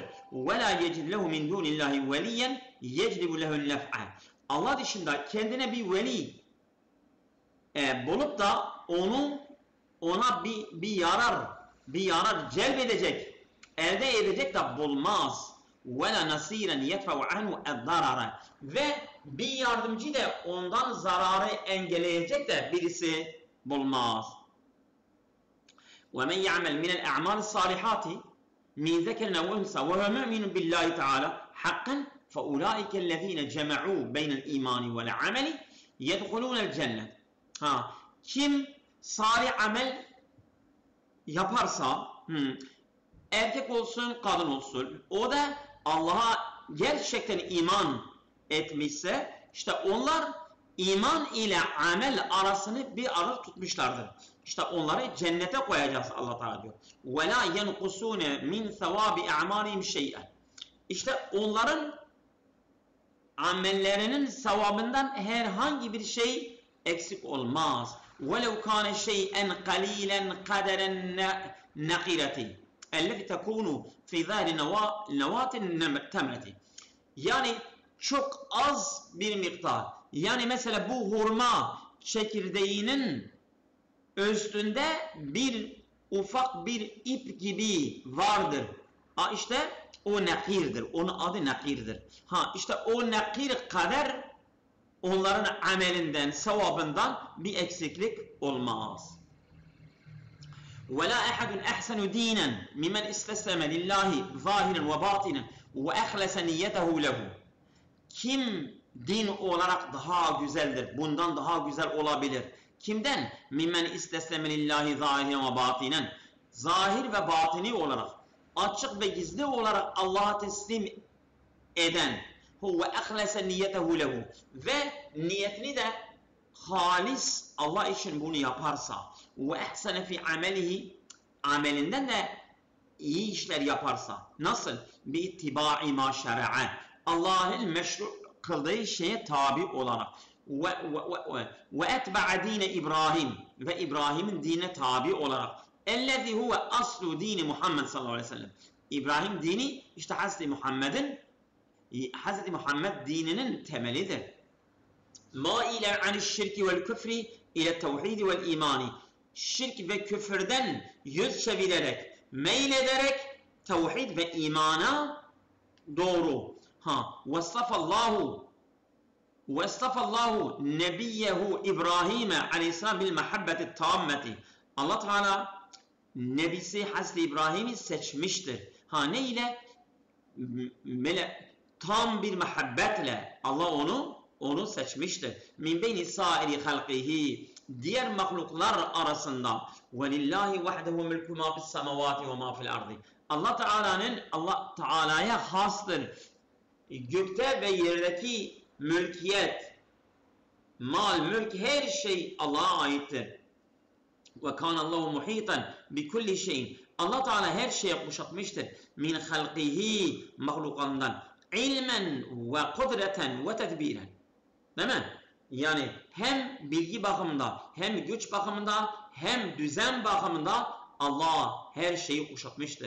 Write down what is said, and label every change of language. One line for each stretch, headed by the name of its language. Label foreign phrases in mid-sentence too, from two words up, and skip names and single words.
Arabic: ولا يجد له من دون الله وليا يجلب له النفع.
Turkish: Allah dışında kendine bir veli bulup da ona bir yarar celbedecek, elde edecek de bulmaz.
Arabic: وَلَا نَصِيرًا يَدْفَعُ عَنْهُ الضَّرَرَ
Turkish: Ve bir yardımcı da ondan zararı engelleyecek de birisi bulmaz.
Arabic: وَمَنْ يَعْمَلْ مِنَ الْاَعْمَالِ الصَّالِحَاتِ مِنْ ذَكَرٍ أَوْ أُنْثَى وَهُوَ مُؤْمِنٌ بِاللّٰهِ تَعَالَى حَقًّا فَأُولَٰئِكَ الَّذ۪ينَ جَمَعُوا بَيْنَ الْاِيمَانِ وَالْعَمَلِ يَدْخُلُونَ الْجَنَّةِ
Turkish: Kim salih amel yaparsa, erkek olsun, kadın olsun, o da Allah'a gerçekten iman etmişse, işte onlar iman ile amel arasını bir arada tutmuşlardır. İşte onları cennete koyacağız Allah Teala diyor.
Arabic: وَلَا يَنْقُسُونَ مِنْ ثَوَابِ اَعْمَالِهِمْ شَيْئًا
Turkish: İşte onların amellerinin sevabından herhangi bir şey eksik olmaz.
Arabic: وَلَوْ كَانَ شَيْئًا قَلِيلًا قَدَرًا نَقِرَةٍ اَلَّذِي تَكُونُ فِي ذَهْرِ نَوَاتِ التَّمْرَةِ
Turkish: Yani çok az bir miktar. Yani mesela bu hurma çekirdeğinin üstünde bir ufak bir ip gibi vardır. İşte o nakirdir. Onun adı nakirdir. İşte o nakir kadar onların amelinden, sevabından bir eksiklik olmaz.
Arabic: وَلَا أَحَدٌ أَحْسَنُ دِينًا مِمَنْ اِسْتَسْلَمَ لِلّٰهِ ظَاهِرًا وَبَاطِنًا وَأَخْلَسَ نِيَّتَهُ لَهُ
Turkish: Kim din olarak daha güzeldir, bundan daha güzel olabilir? Kimden?
Arabic: مِمَّنْ اِسْتَسْلَمَ لِلّٰهِ ظَاهِرًا وَبَاطِنًا
Turkish: Zahir ve batini olarak, açık ve gizli olarak Allah'a teslim eden
Arabic: وَأَخْلَسَ نِيَّتَهُ لَهُ
Turkish: Ve niyetini de halis Allah için bunu yaparsa
Arabic: وَاَحْسَنَ فِي عَمَلِهِ
Turkish: Amelinden de iyi işler yaparsa. Nasıl?
Arabic: بِاِتِّبَاعِ مَا شَرَعَ
Turkish: Allah'ın meşru kıldığı şeye tabi olarak.
Arabic: وَاَتْبَعَ دِينَ
Turkish: İbrahim Ve İbrahim'in dine tabi olarak.
Arabic: اَلَّذِي هُوَ أَصْلُ دِينِ Muhammed صلى الله عليه وسلم.
Turkish: İbrahim dini işte Hazreti Muhammed dininin temelidir.
Arabic: مَائِلًا عَنِ الشِّرْكِ وَالْكُفْرِ اِلَى التَّوْحِيدِ وَالْاِيمَانِ
Turkish: Şirk ve küfürden yüz çevirerek, meylederek tevhid ve imana doğru.
Arabic: وَاسْتَفَ nebiyyehu İbrahim'e aleyhisselam بالمحبة التامة.
Turkish: Allah Teala nebisi Hazreti İbrahim'i seçmiştir. Ne ile? Tam bir muhabbetle Allah onu seçmiştir.
Arabic: من بين سائر خلقه
Turkish: diğer mahluklar arasında
Arabic: وَلِلَّهِ وَحْدَهُ مِلْكُ مَا فِي السَّمَوَاتِ وَمَا فِي الْأَرْضِ
Turkish: Allah Teala'ya hastır. Gökte ve yerdeki mülkiyet, mal, mülk her şey Allah'a aittir.
Arabic: وَكَانَ اللّٰهُ مُحِيطًا بِكُلِّ شَيْءٍ
Turkish: Allah Teala her şeye kuşatmıştır.
Arabic: من خلقه mahlukandan علما وقدرة وتدبيرا.
Turkish: Değil mi? Yani hem bilgi bakımında, hem güç bakımında, hem düzen bakımında Allah her şeyi kuşatmıştır.